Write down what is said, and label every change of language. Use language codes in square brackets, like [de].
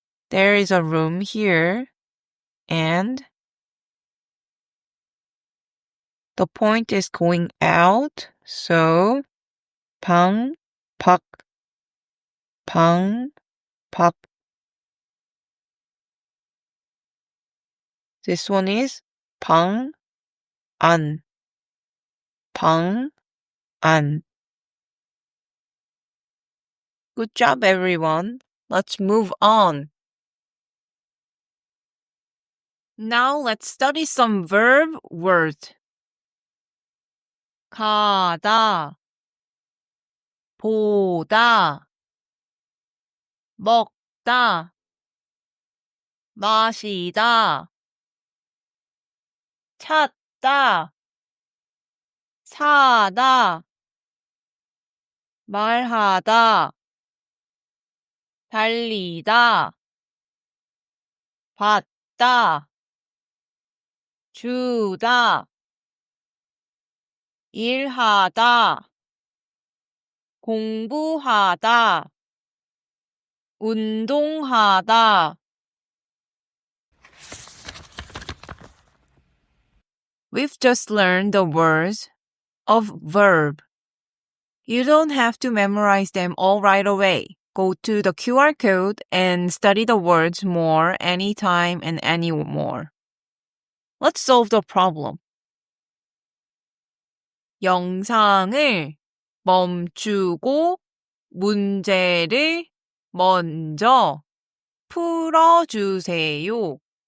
[en] There is a room here and the point is going out, so [ko] 방, 밖, 방, 밖. [en] This one is [ko] 방, 안, 방, 안. [en] Good job, everyone. Let's move on. Now let's study some verb words. [ko] 가다, 보다, 먹다, 마시다, 찾다, 사다, 말하다, 달리다, 받다, 주다, 일하다, 공부하다, 운동하다. [en] We've just learned the words of verb. You don't have to memorize them all right away. Go to the QR code and study the words more anytime and anymore. Let's solve the problem. [ko] 영상을 멈추고 문제를 먼저 풀어주세요.